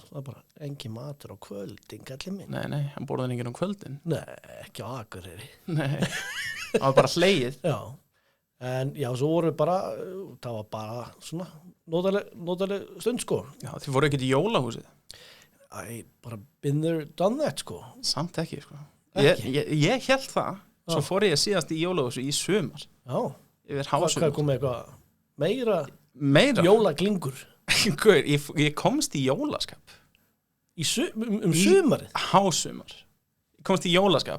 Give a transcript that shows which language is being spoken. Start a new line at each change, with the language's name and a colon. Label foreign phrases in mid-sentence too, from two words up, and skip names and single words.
Icelandic: Það var bara engin matur á kvöldin, kallið minn. Nei, hann borðaði enginn á kvöldin. Nei, ekki á Akureyri. Nei, það var bara hlegið. Já, en já, svo vorum við bara, það var bara svona notaleg stund sko. Já, þið fóru ekkert í jólahúsið.
English: Bara been there, done that sko.
Icelandic: Samt ekki, sko. Ekki? Ég held það. Svo fór ég síðast í jólahúsið í sumar. Já. Yfir hásumar. Hvað kom með eitthvað meira? Jólaglingur. Guður, ég komst í jólaskap. Sumarið? Hásumar. Ég komst í jólaskap.